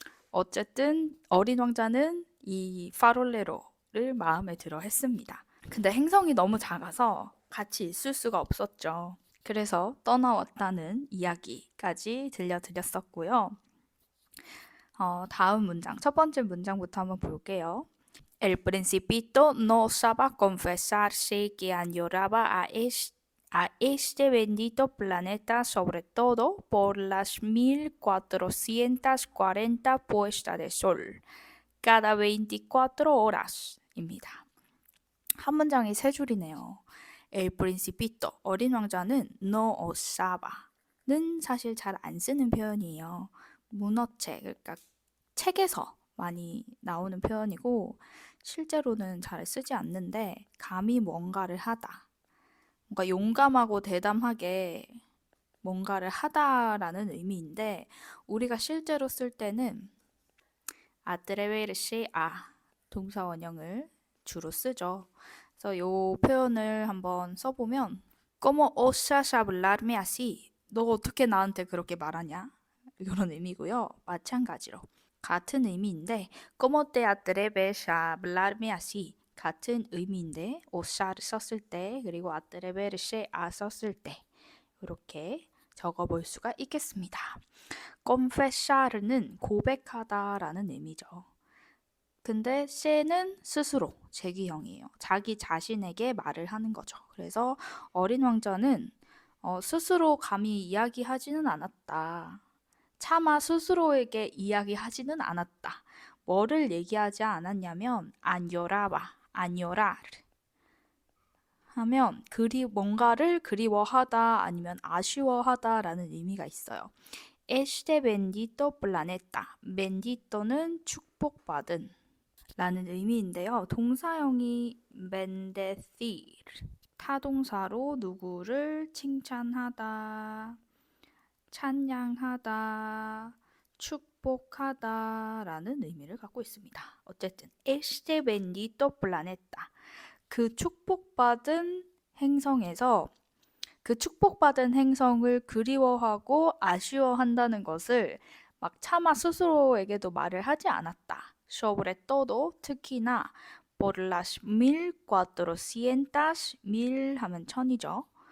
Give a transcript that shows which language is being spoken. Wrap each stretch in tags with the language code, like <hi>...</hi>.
<ko>어쨌든 어린 왕자는 이 파롤레로를 마음에 들어 했습니다. 근데 행성이 너무 작아서 같이 있을 수가 없었죠. 그래서 떠나왔다는 이야기까지 들려드렸었고요. 다음 문장, 첫 번째 문장부터 한번 볼게요.</ko> <es>El Principito no osaba confesarse que añoraba a este bendito planeta, sobre todo por las 1440 puestas de sol cada 24 horas</es> <ko>입니다. 한 문장이 세 줄이네요. El Principito, 어린 왕자는</ko> <es>no osaba</es> <ko>는 사실 잘 안 쓰는 표현이에요. 문어책, 그러니까 책에서 많이 나오는 표현이고 실제로는 잘 쓰지 않는데 감히 뭔가를 하다. 뭔가 용감하고 대담하게 뭔가를 하다라는 의미인데 우리가 실제로 쓸 때는</ko> <es>atreverse a</es> <ko>동사 원형을 주로 쓰죠. 그래서 이 표현을 한번 써보면</ko> <es>¿Cómo osas hablarme así?</es> <ko>너 어떻게 나한테 그렇게 말하냐? 이런 의미고요. 마찬가지로 같은 의미인데</ko> <es>¿Cómo te atreves a hablarme así?</es> <ko>같은 의미인데 osar 썼을 때 그리고</ko> <es>atreverse a</es> <ko>썼을 때 이렇게 적어볼 수가 있겠습니다. confessar는 고백하다라는 의미죠. 근데 세는 스스로 제기형이에요. 자기 자신에게 말을 하는 거죠. 그래서 어린 왕자는 스스로 감히 이야기하지는 않았다. 차마 스스로에게 이야기하지는 않았다. 뭐를 얘기하지 않았냐면 안요라바, 안요라 하면 뭔가를 그리워하다 아니면 아쉬워하다라는 의미가 있어요.</ko> <es>Este bendito planeta.</es> <ko>bendito는 축복받은 라는 의미인데요. 동사형이 bendecir. 타동사로 누구를 칭찬하다, 찬양하다, 축복하다라는 의미를 갖고 있습니다. 어쨌든</ko> <es>este bendito planeta.</es> <ko>그 축복받은 행성에서 그 축복받은 행성을 그리워하고 아쉬워한다는 것을 막 차마 스스로에게도 말을 하지 않았다.</ko> <es>sobre todo</es> <ko>특히나</ko> <es>por las 1400 mil</es> <ko>하면 천이죠.</ko>